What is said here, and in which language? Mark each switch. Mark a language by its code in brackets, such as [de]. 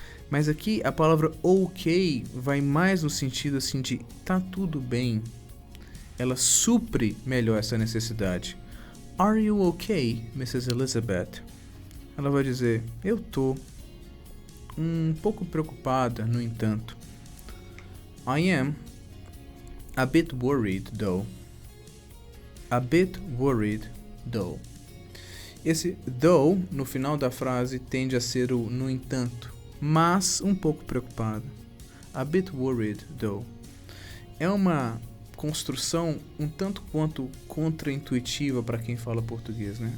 [pt] Mas aqui a palavra ok vai mais no sentido assim de tá tudo bem. Ela supre melhor essa necessidade. [en] Are you okay, Mrs. Elizabeth? [pt] Ela vai dizer, eu tô um pouco preocupada, no entanto. [en] I am a bit worried, though. A bit worried, though. [pt] Esse though, no final da frase, tende a ser o no entanto, mas um pouco preocupado. [en] A bit worried, though. [pt] é uma construção um tanto quanto contraintuitiva para quem fala português, né?